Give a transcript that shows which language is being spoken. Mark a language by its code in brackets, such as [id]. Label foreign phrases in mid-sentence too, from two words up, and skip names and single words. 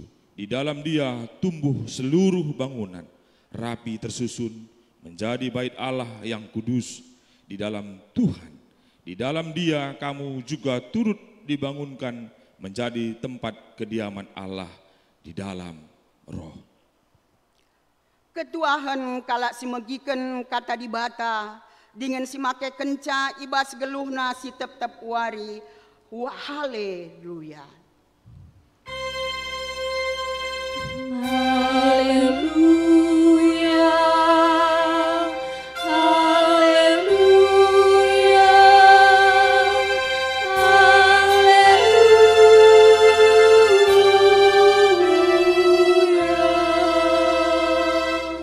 [id] Di dalam Dia tumbuh seluruh bangunan, rapi tersusun menjadi bait Allah yang kudus di dalam Tuhan. Di dalam Dia kamu juga turut dibangunkan menjadi tempat kediaman Allah di dalam Roh. [btx] Ketuahan kalak simegiken kata dibata dengan simake kenca ibas geluhna si tep-tep wari. Haleluya. Haleluya. Haleluya. Haleluya.